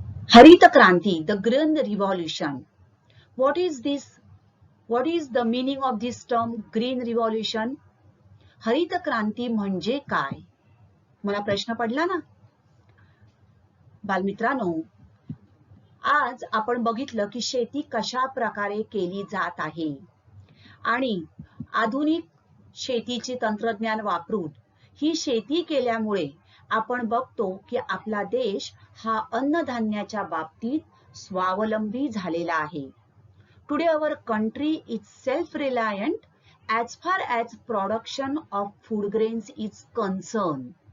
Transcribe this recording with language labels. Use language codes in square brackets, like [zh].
[en] हरित क्रांती, the green revolution. What is this? What is the meaning of this term green revolution? [mr] हरित क्रांती म्हणजे काय? मला प्रश्न पडला ना? बालमित्रांनो, आज आपण बघितलं की शेती कशा प्रकारे केली जात आहे आणि आधुनिक शेतीचे तंत्रज्ञान वापरून ही शेती केल्यामुळे आपण बघतो की आपला देश हा अन्नधान्याच्या बाबतीत स्वावलंबी झालेला आहे. [en] Today our country is self-reliant as far as production of food grains is concerned.